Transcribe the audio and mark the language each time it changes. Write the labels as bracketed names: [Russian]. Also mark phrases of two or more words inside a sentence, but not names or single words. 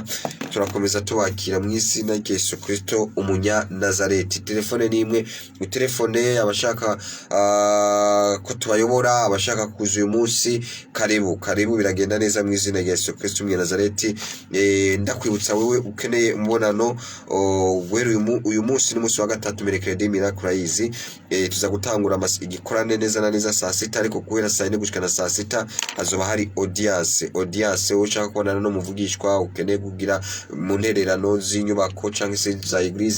[Rundi] Turakomeza tubakira mu izina rya Yesu Kristo umunya Nazareti. Telefone ni imwe, telefone abashaka ko tubayobora, abashaka kuza uyu munsi karibu biragenda neza mu izina rya Yesu Kristo umunya Nazareti. Ndakwibutsa wewe ukeneye umubonano guhera uyu munsi n'umunsi wa gatatu mercredi irakize tuza gutangura igikorane neza na neza saa 6 ariko guhera saa 4 gushika na saa 6 hazoba hari audience ushaka kubonana no muvugishwa ukeneye kugira mu ntererano z'inyubako canke se za eglise.